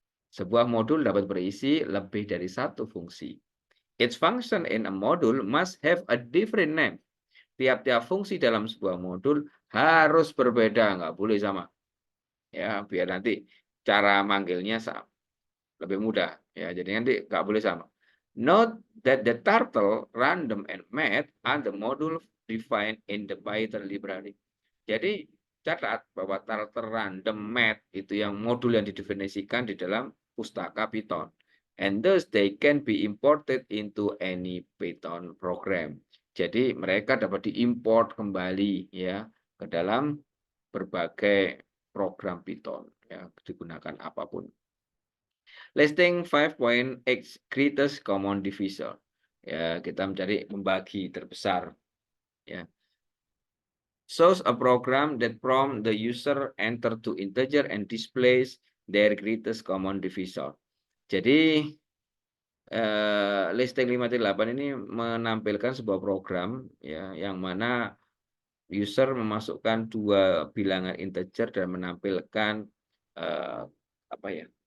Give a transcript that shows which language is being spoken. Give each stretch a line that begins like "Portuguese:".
Indonesian: Sebuah modul dapat berisi lebih dari satu fungsi.
English: Each function in a module must have a different name.
Indonesian: Tiap-tiap fungsi dalam sebuah modul harus berbeda, nggak boleh sama. Ya, biar nanti cara manggilnya lebih mudah. Ya, jadi nanti nggak boleh sama.
English: Note that the turtle, random, and math are the module defined in the Python library.
Indonesian: Jadi catat bahwa turtle, random, math itu yang modul yang didefinisikan di dalam pustaka Python.
English: And thus they can be imported into any Python program.
Indonesian: Jadi mereka dapat diimport kembali ya ke dalam berbagai program Python ya, digunakan apapun.
English: Listing 5.x greatest common divisor.
Indonesian: Ya, kita mencari membagi terbesar ya.
English: Shows a program that prompt the user enter to integer and displays their greatest common divisor.
Indonesian: Jadi listing 5.8 ini menampilkan sebuah program ya yang mana user memasukkan dua bilangan integer dan menampilkan apa ya?